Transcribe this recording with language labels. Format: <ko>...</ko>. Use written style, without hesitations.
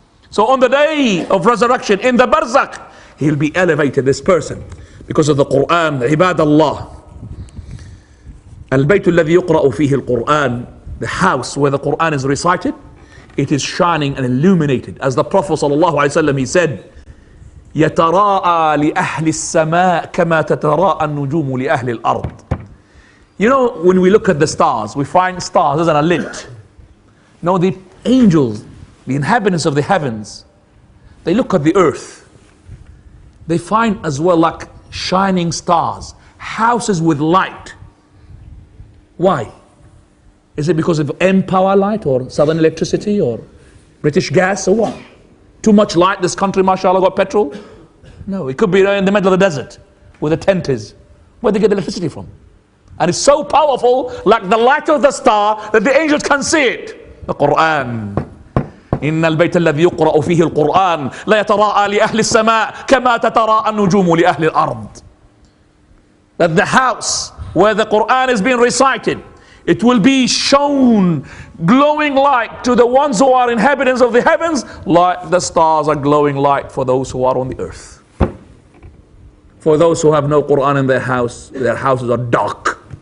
<en>So on the day of resurrection, in the barzakh, he'll be elevated, this person, because of the Qur'an.</en> <ar>عباد الله. البيت الذي يقرأ فيه القرآن,</ar> <en>the house where the Qur'an is recited, it is shining and illuminated. As the Prophet ﷺ, he said,</en> <ar>يتراءى لأهل السماء كما تتراءى النجوم لأهل الأرض.</ar> <en>You know, when we look at the stars, we find stars as lit. No, the angels, the inhabitants of the heavens, they look at the earth. They find as well like shining stars, houses with light. Why? Is it because of M-Power light or Southern Electricity or British Gas or what? Too much light, this country, mashallah, got petrol? No, it could be in the middle of the desert where the tent is. Where they get electricity from? And it's so powerful, like the light of the star, that the angels can see it. The Qur'an.</en> <ar>إن البيت الذي يقرأ فيه القرآن لا يتراءى لأهل السماء كما تتراءى النجوم لأهل الأرض.</ar> <en>That the house where the Qur'an is being recited, it will be shown glowing light to the ones who are inhabitants of the heavens, like the stars are glowing light for those who are on the earth. For those who have no Qur'an in their houses are dark.</en>